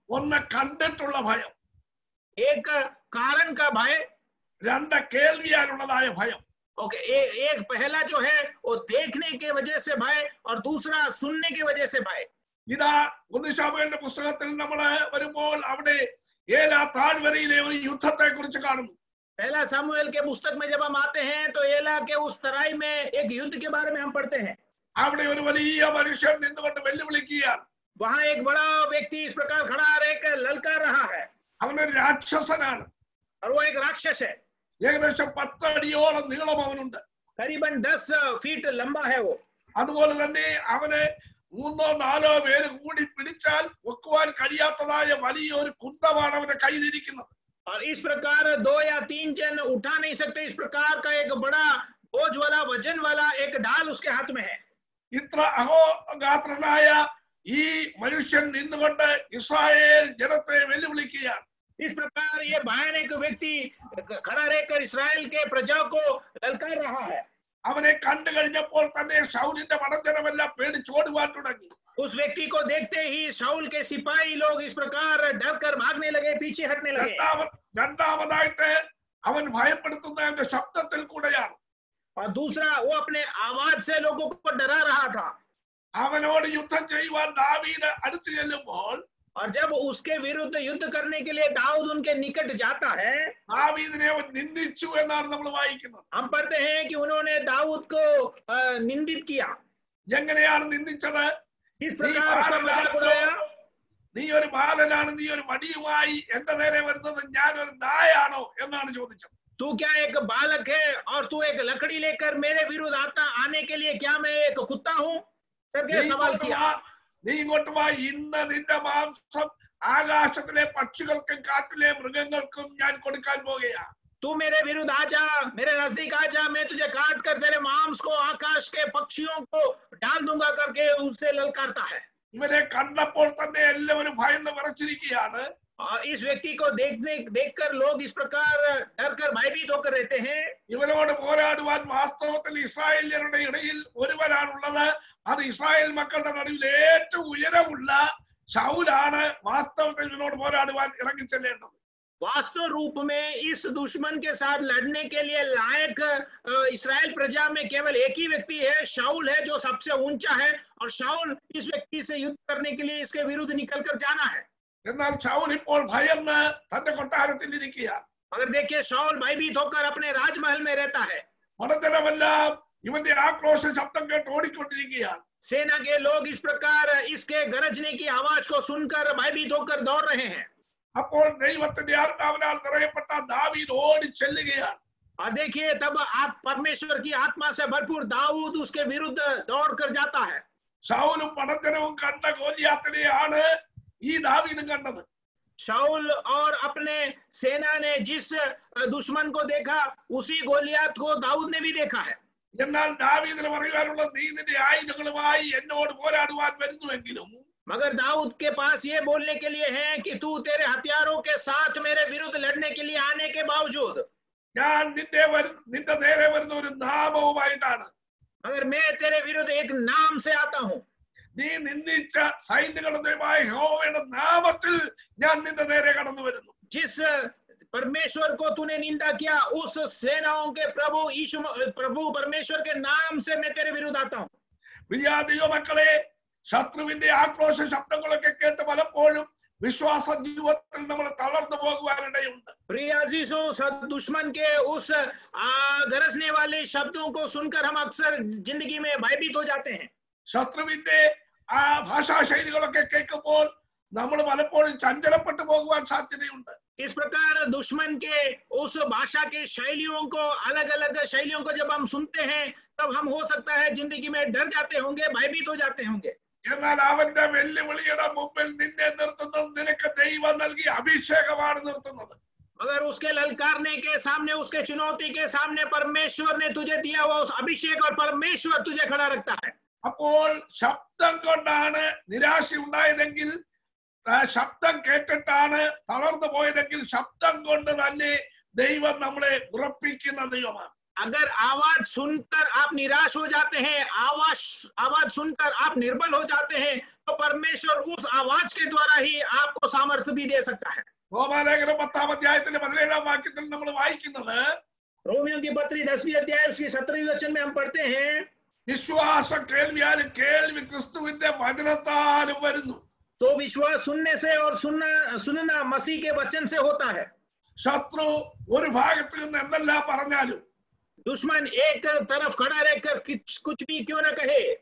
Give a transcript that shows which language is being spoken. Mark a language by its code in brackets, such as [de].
[ml] ഒന്ന് കണ്ടിട്ടുള്ള ഭയം, [hi] एक कारण का भय, [ml] രണ്ട് കേൾവിയാലുള്ളതായ ഭയം. [hi] ओके, एक पहला जो है वो देखने के वजह से भय और दूसरा सुनने की वजह से भय. [ml] ഇതാ ഒന്ന് ശമൂവേലിന്റെ പുസ്തകത്തിൽ നമ്മൾ വരുമ്പോൾ അവിടെ ഏലാ താഴ്വരയിലെ ഒരു യുദ്ധത്തെ കുറിച്ച് കാണുന്നു. [hi] पहला सामुएल के पुस्तक में जब हम आते हैं तो एला के उस तराई में एक युद्ध के बारे में हम पढ़ते हैं. [ml] അവിടെ ഒരു വലിയ മനുഷ്യൻ നിന്നുകൊണ്ട് വെല്ലുവിളിക്കുകയാണ്. [hi] वहां एक बड़ा व्यक्ति इस प्रकार खड़ा रहकर ललकार रहा है. [ml] അവനൊരു രാക്ഷസനാണ്. [hi] और वो एक राक्षस है. [ml] ഏകദേശം 10 അടിയോളം നീളം അവനുണ്ട്. [hi] करीबन 10 फीट लंबा है वो. [ml] അതുപോലെ തന്നെ അവന് 3-4 പേര് കൂടി പിടിച്ചാൽ വെക്കുവാൻ കഴിയാത്തതായ വലിയൊരു കുന്തമാണ് അവന്റെ കയ്യിലിരിക്കുന്നത്. [hi] और इस प्रकार 2 या 3 जन उठा नहीं सकते, इस प्रकार का एक बड़ा बोझ वाला, वजन वाला एक ढाल उसके हाथ में है. [ml] ഇത്ര അഹോഗാത്രനായ ഈ മനുഷ്യൻ നിന്നുകൊണ്ട് ഇസ്രായേൽ ജനത്തെ വെല്ലുവിളിക്കുകയാണ്. [hi] इस प्रकार ये भयानक व्यक्ति खड़ा रहकर इस्राएल के प्रजा को ललकार रहा है. [ml] അവനെ കണ്ടു കഴിഞ്ഞപ്പോൾ തന്നെ ശൗലിന്റെ പടജനമെല്ലാം പേടിച്ചോടുവാൻ തുടങ്ങി. [hi] उस व्यक्ति को देखते ही शाऊल के सिपाही लोग इस प्रकार डर कर भागने लगे, पीछे हटने लगे. [ml] രണ്ടാമതായിട്ട് അവൻ ഭയപ്പെടുത്തുന്ന അവന്റെ ശബ്ദത്തിൽ കൂടെയാണ്. [hi] और दूसरा, वो अपने आवाज से लोगों को डरा रहा था. [ml] അവനോട് യുദ്ധം ചെയ്യുവാൻ ദാവീദ് അടുത്ത് ചെല്ലുമ്പോൾ, [hi] और जब उसके विरुद्ध युद्ध करने के लिए दाऊद उनके निकट जाता है, [ml] ദാവീദിനെ അവൻ നിന്ദിച്ചു എന്നാണ് നമ്മൾ വായിക്കുന്നത്. [hi] हम पढ़ते हैं कि उन्होंने दाऊद को निंदित किया. [ml] എങ്ങനെയാണ് നിന്ദിച്ചത്? [hi] इस प्रकार उसका मजाक उड़ाया. [ml] നീ ഒരു ബാലനാണ്, നീ ഒരു മടിയുമായി എന്റെ നേരെ വരുന്നത് ഞാൻ ഒരു നായാണോ എന്നാണ് ചോദിച്ചത്. [hi] तू क्या एक बालक है और तू एक लकड़ी लेकर मेरे विरुद्ध आने के लिए क्या मैं एक कुत्ता हूँ करके सवाल किया. [ml] നീ ഇങ്ങോട്ട് വാ, ഇന്ന് നിന്റെ മാംസം ആകാശത്തിലെ പക്ഷികൾക്കും കാട്ടിലെ മൃഗങ്ങൾക്കും ഞാൻ കൊടുക്കാൻ പോകുകയാണ്. [hi] तू मेरे विरुद्ध आ जा, मेरे नजदीक आ जा, मैं तुझे काट कर तेरे मांस को आकाश के पक्षियों को डाल दूंगा करके उससे ललकारता है। [ml] ഇവരെ കണ്ടപ്പോൾ തന്നെ എല്ലാവരും ഭയന്ന് വിറച്ചിരിക്കുകയാണ്. [hi] और इस व्यक्ति को देखकर लोग इस प्रकार डर कर भयभीत होकर रहते हैं। [ml] ഇവരോട് പോരാടുവാൻ വാസ്തവത്തിൽ ഇസ്രായേലിയരുടെ ഇടയിൽ ഒരുവനാണുള്ളത്. അത് ഇസ്രായേൽ മക്കളുടെ നടുവിൽ ഏറ്റവും ഉയരമുള്ള ശൗലാണ് വാസ്തവത്തിൽ ഇവനോട് പോരാടുവാൻ ഇറങ്ങിച്ചെല്ലേണ്ടത്. [hi] वास्तव रूप में इस दुश्मन के साथ लड़ने के लिए लायक इस्राएल प्रजा में केवल एक ही व्यक्ति है, शाऊल है, जो सबसे ऊंचा है। और शाऊल इस व्यक्ति से युद्ध करने के लिए इसके विरुद्ध निकलकर जाना है। [ml] എന്നാൽ ശൗൽ ഇപ്പോൾ ഭയന്ന് തന്റെ കൊട്ടാരത്തിൽ ഇരിക്കുകയാണ്. [hi] मगर देखिए शाऊल भयभीत होकर अपने राजमहल में रहता है। [ml] മണജനമെല്ലാം ഇവന്റെ ആക്രോശ ശബ്ദം കേട്ട് ഓടിക്കൊണ്ടിരിക്കുകയാണ്. [hi] सेना के लोग इस प्रकार इसके गरजने की आवाज को सुनकर भयभीत होकर दौड़ रहे हैं। [ml] അപ്പോൾ ദൈവത്തിന്റെ ആത്മാവിനാൽ നിറയപ്പെട്ട ദാവീദ് ഓടി ചെല്ലുകയാണ്. [hi] और देखिए तब आप परमेश्वर की आत्मा से भरपूर दाऊद उसके विरुद्ध दौड़ कर जाता है। [ml] ശൗലും മണജനവും കണ്ട ഗോലിയാത്തിനെയാണ് ഈ ദാവീദും കണ്ടത്. [hi] शाऊल और अपने सेना ने जिस दुश्मन को देखा उसी गोलियात को दाऊद ने भी देखा है। [ml] എന്നാൽ ദാവീദിന് പറയുവാനുള്ള നീ നിന്റെ ആയുധങ്ങളുമായി എന്നോട് പോരാടുവാൻ വരുന്നുവെങ്കിലും [hi] मगर दाऊद के पास ये बोलने के लिए है कि तू तेरे हथियारों के साथ मेरे विरुद्ध लड़ने के लिए आने के बावजूद [ml] ഞാൻ നിന്റെ നേരെ വരുന്ന ഒരു നാമവുമായിട്ടാണ്. [hi] मगर मैं तेरे विरुद्ध एक नाम से आता हूं। [ml] നീ നിന്ദിച്ച സൈന്യങ്ങളുടെ യഹോവയുടെ നാമത്തിൽ ഞാൻ നിന്റെ നേരെ കടന്നു വരുന്നു. [hi] जिस परमेश्वर को तूने निंदा किया उस सेनाओं के प्रभु परमेश्वर के नाम से मैं तेरे विरुद्ध आता हूं। [ml] പ്രിയ ദൈവമക്കളെ, ശത്രുവിന്റെ ആക്രോശ ശബ്ദങ്ങളൊക്കെ കേട്ട് പലപ്പോഴും വിശ്വാസ ജീവിതത്തിൽ നമ്മൾ തളർന്നു പോകുവാനിടയുണ്ട്. [hi] प्रिय अजीजों, दुश्मन के उस गरजने वाले शब्दों को सुनकर हम अक्सर जिंदगी में भयभीत हो जाते हैं। [ml] ശത്രുവിന്റെ ആ ഭാഷാ ശൈലികളൊക്കെ കേൾക്കുമ്പോൾ നമ്മൾ പലപ്പോഴും ചഞ്ചലപ്പെട്ടു പോകുവാൻ സാധ്യതയുണ്ട്. [hi] इस प्रकार दुश्मन के उस भाषा के शैलियों को अलग अलग शैलियों को जब हम सुनते हैं तब हम हो सकता है जिंदगी में डर जाते होंगे, भयभीत हो जाते होंगे। [ml] എന്നാൽ അവന്റെ വെല്ലുവിളിയുടെ മുമ്പിൽ നിന്നെ നിർത്തുന്നത് നിനക്ക് ദൈവം നൽകിയ അഭിഷേകമാണ് നിർത്തുന്നത്. [hi] मगर उसके ललकारने के सामने, उसके चुनौती के सामने परमेश्वर ने तुझे दिया हुआ उस अभिषेक और परमेश्वर तुझे खड़ा रखता है। [ml] അപ്പോൾ ശബ്ദം കൊണ്ടാണ് നിരാശ ഉണ്ടായതെങ്കിൽ, ശബ്ദം കേട്ടിട്ടാണ് തളർന്നു പോയതെങ്കിൽ, ശബ്ദം കൊണ്ട് തന്നെ ദൈവം നമ്മളെ ഉറപ്പിക്കുന്ന ദൈവമാണ്. [hi] अगर आवाज सुनकर आप निराश हो जाते हैं, आवाज सुनकर आप निर्बल हो जाते हैं, तो परमेश्वर उस आवाज के द्वारा ही आपको सामर्थ्य भी दे सकता है। [ml] റോമാലേഖനം 10-ാം അധ്യായത്തിന്റെ 17-ാം വാക്യത്തിൽ നമ്മൾ വായിക്കുന്നത്, [hi] रोमियों की पत्री 10वीं अध्याय उसकी 17वीं वचन में हम पढ़ते हैं, [ml] വിശ്വാസം കേൾവിയാലും കേൾവി ക്രിസ്തുവിന്റെ വചനത്താലും വരുന്നു. [hi] तो विश्वास सुनने से और सुनना मसीह के वचन से होता है। [ml] ശത്രു ഒരു ഭാഗത്ത് നിന്ന് എന്തെല്ലാം പറഞ്ഞാലും, [hi] दुश्मन एक तरफ खड़ा रहकर कुछ भी क्यों न कहे,